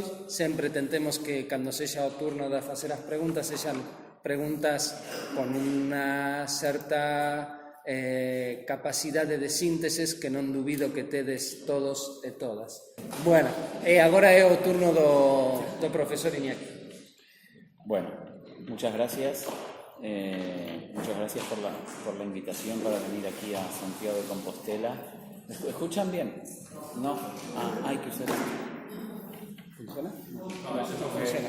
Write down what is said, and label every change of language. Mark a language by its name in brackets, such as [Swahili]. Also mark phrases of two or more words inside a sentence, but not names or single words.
[Galician] Sempre tentemos que, cando sexa o turno de facer as preguntas, sexan preguntas con unha certa capacidade de síntesis que non dubido que tedes todos e todas. Bueno, e agora é o turno do profesor Iñaki. [Spanish] Bueno, muchas gracias. Muchas gracias por la invitación para venir aquí a Santiago de Compostela. ¿Escuchan bien? No. Hay que usar. ¿Funciona? No, funciona.